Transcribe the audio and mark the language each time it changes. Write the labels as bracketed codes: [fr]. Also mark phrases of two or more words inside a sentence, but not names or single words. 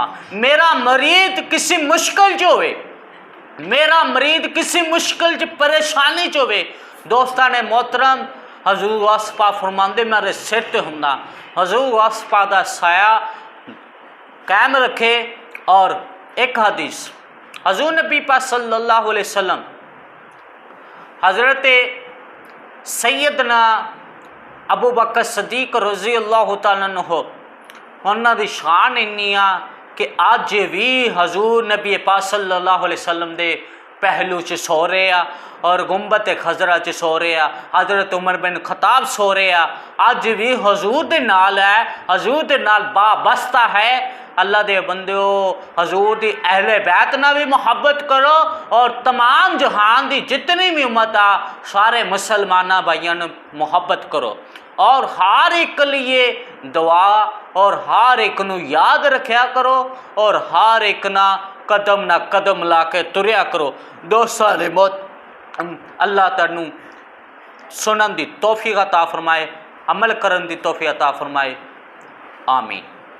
[pa] ਮੇਰਾ ਮਰੀਦ ਕਿਸੀ ਮੁਸ਼ਕਿਲ ਚ ਹੋਵੇ, ਮੇਰਾ ਮਰੀਦ ਕਿਸੀ ਮੁਸ਼ਕਿਲ ਚ ਪਰੇਸ਼ਾਨੀ ਚ ਹੋਵੇ, ਦੋਸਤਾਂ ਨੇ ਮੋਹਤਰਮ, ਹਜ਼ੂਰ ਗੌਸ ਪਾਕ ਫਰਮਾਂਦੇ ਮੇਰੇ ਸਿਰ ਤੇ ਹੁੰਦਾ। ਹਜ਼ੂਰ ਗੌਸ ਪਾਕ ਦਾ ਸਾਇਆ ਕਾਇਮ ਰੱਖੇ। ਔਰ ਏਕ ਹਦੀਸ ਹਜ਼ੂਰ ਨਬੀ ਪਾਕ [ar] صلى الله عليه وسلم [pa] ਹਜ਼ਰਤ ਸੱਯਦਨਾ ਅਬੂ ਬਕਰ ਸਦੀਕ [ar] رضي الله تعالى عنه [pa] ਉਨ੍ਹਾਂ ਦੀ ਸ਼ਾਨ ਇੰਨੀ ਆ ਕਿ ਅੱਜ ਭੀ ਹਜ਼ੂਰ ਨਬੀ ਪਾਕ [ar] صلى الله عليه وسلم [pa] ਦੇ ਪਹਿਲੂ ਚ ਸੋ ਰਹੇ ਆ ਔਰ ਗੁੰਬਤ ਖਜ਼ਰਾ ਚ ਸੋ ਰਹੇ ਆ। ਹਜ਼ਰਤ ਉਮਰ ਬਿਨ ਖ਼ਤਾਬ ਸੋ ਰਹੇ ਆ, ਅੱਜ ਭੀ ਹਜ਼ੂਰ ਦੇ ਨਾਲ ਹੈ, ਹਜ਼ੂਰ ਦੇ ਨਾਲ ਬਾਬਸਤਾ ਹੈ। ਅੱਲਾਹ ਦੇ ਬੰਦੋ, ਹਜ਼ੂਰ ਦੀ ਅਹਿਲੇ ਬੈਤ ਨਾ ਭੀ ਮੁਹੱਬਤ ਕਰੋ ਔਰ ਤਮਾਮ ਜਹਾਨ ਦੀ ਜਿਤਨੀ ਭੀ ਉੱਮਤ ਆ ਸਾਰੇ ਮੁਸਲਮਾਨਾ ਭਾਈਓਂ ਨੇ ਮੁਹੱਬਤ ਕਰੋ ਔਰ ਹਰ ਏਕ ਲਿਏ ਦੁਆ ਔਰ ਹਰ ਏਕ ਨੂੰ ਯਾਦ ਰੱਖਾ ਕਰੋ ਔਰ ਹਰ ਏਕ ਨਾ ਕਦਮ ਲਾ ਕੇ ਤੁਰਿਆ ਕਰੋ। ਦੋਸਤੋਂ ਨੇ ਮੌਤ ਅੱਲਾਹ ਤੁਹਾਨੂੰ ਸੁਣਨ ਦੀ ਤੌਫ਼ੀਕ ਅਤਾ ਫ਼ਰਮਾਏ, ਅਮਲ ਕਰਨ ਦੀ ਤੌਫ਼ੀਕ ਅਤਾ ਫ਼ਰਮਾਏ। ਆਮੀਨ।